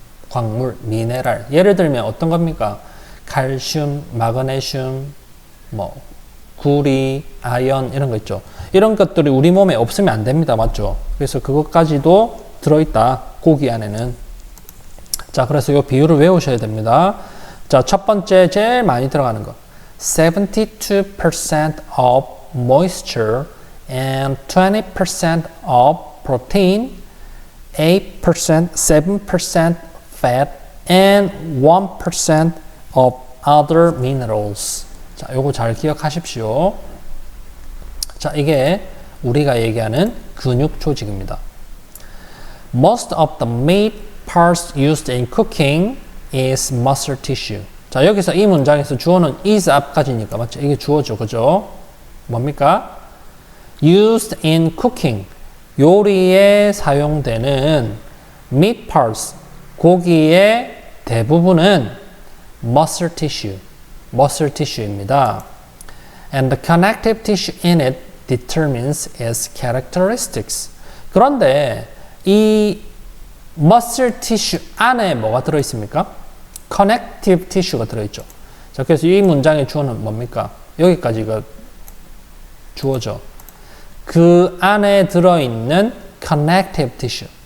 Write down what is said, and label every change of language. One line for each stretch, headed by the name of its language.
Korean: 광물, 미네랄. 예를 들면 어떤 겁니까? 칼슘, 마그네슘, 뭐 구리, 아연 이런 거 있죠. 이런 것들이 우리 몸에 없으면 안 됩니다. 맞죠? 그래서 그것까지도 들어있다. 고기 안에는. 자, 그래서 이 비율을 외우셔야 됩니다. 자, 첫 번째 제일 많이 들어가는 거.
English: 72% of moisture and 20% of protein, 8%, 7% fat, and 1% of other minerals.
Korean: 자, 요거 잘 기억하십시오. 자, 이게 우리가 얘기하는 근육 조직입니다.
English: Most of the meat parts used in cooking is muscle tissue.
Korean: 자, 여기서 이 문장에서 주어는 is 앞까지니까 맞죠? 이게 주어죠. 그죠? 뭡니까?
English: used in cooking.
Korean: 요리에 사용되는 meat parts. 고기의 대부분은 muscle tissue입니다.
English: And the connective tissue in it determines its characteristics.
Korean: 그런데 이 muscle tissue 안에 뭐가 들어있습니까? connective tissue가 들어있죠. 자, 그래서 이 문장의 주어는 뭡니까? 여기까지가 주어죠. 그 안에 들어있는 connective tissue.